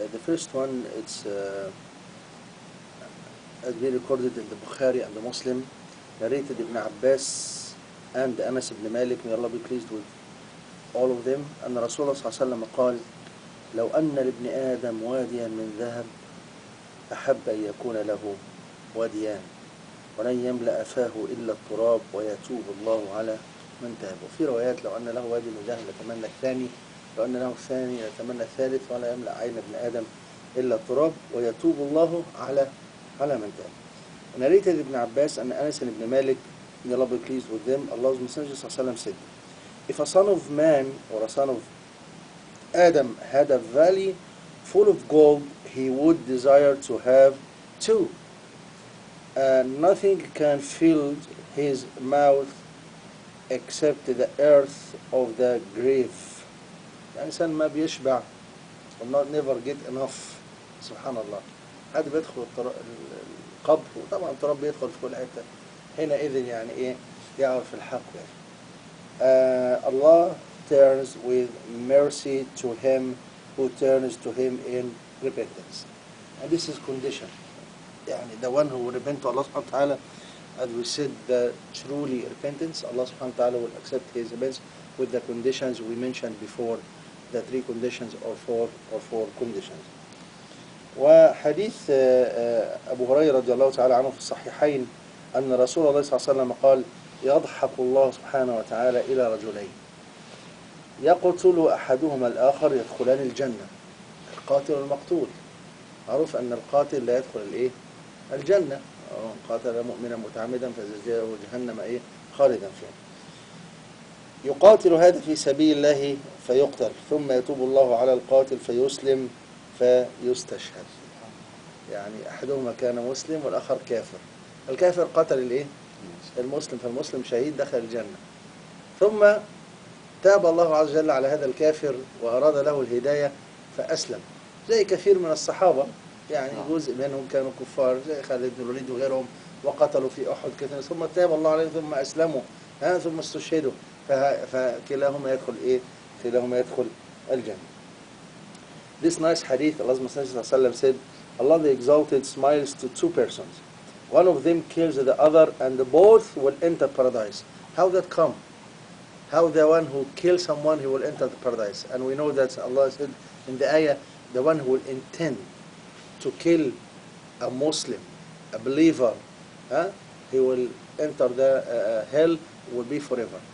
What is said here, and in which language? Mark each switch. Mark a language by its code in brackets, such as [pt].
[en] The first one, it's has been recorded in the Bukhari and the Muslim, narrated Ibn Abbas and Anas ibn Malik, may Allah be pleased with all of them. [ar] أن رسول الله صلى الله عليه وسلم قال: لو أن لابن آدم واديا من ذهب أحب أن يكون له واديان ولن يملأ فاه إلا التراب ويتوب الله على من تاب. وفي روايات: لو أن له وادي من ذهب لتمنى الثاني، لو أن له الثاني لتمنى الثالث، ولا يملأ عين ابن آدم إلا التراب ويتوب الله على من تاب. [en] Narrated Ibn Abbas and Anas and Ibn Malik, may Allah be pleased with them, Allah's Messenger ﷺ said, if a son of man or a son of Adam had a valley full of gold, he would desire to have two. And nothing can fill his mouth except the earth of the grave. [ar] الإنسان ما بيشبع, [en] will not never get enough. [ar] سبحان الله. حد بيدخل القبر, وطبعا التراب بيدخل في كل حتة, حينئذ يعني ايه يعرف الحق يعني. [en] Allah turns with mercy to him who turns to him in repentance. And this is condition. يعني the one who will repent to Allah subhanahu wa ta'ala, as we said, the truly repentance, Allah subhanahu wa ta'ala will accept his repentance with the conditions we mentioned before, the three conditions or four conditions. [ar] وحديث أبو هريرة رضي الله تعالى عنه في الصحيحين أن رسول الله صلى الله عليه وسلم قال: يضحك الله سبحانه وتعالى إلى رجلين يقتل أحدهما الآخر يدخلان الجنة، القاتل والمقتول. معروف أن القاتل لا يدخل الجنة، قاتل مؤمنا متعمدا فجزاؤه جهنم خالدا فيها. يقاتل هذا في سبيل الله فيقتل، ثم يتوب الله على القاتل فيسلم فيستشهد. يعني أحدهما كان مسلم والآخر كافر. الكافر قتل المسلم، فالمسلم شهيد دخل الجنة. ثم تاب الله عز وجل على هذا الكافر وأراد له الهداية فأسلم، زي كثير من الصحابة، يعني جزء منهم كانوا كفار زي خالد بن الوليد وغيرهم وقتلوا في أحد كثير، ثم تاب الله عليهم ثم أسلموا ثم استشهدوا، فكلاهما يدخل كلاهما يدخل الجنة. [en] This nice hadith, Allah's Messenger said, Allah the Exalted smiles to two persons. One of them kills the other and both will enter paradise. How that come? How the one who kills someone, he will enter the paradise? And we know that Allah said in the ayah, the one who will intend to kill a Muslim, a believer, he will enter the hell, will be forever.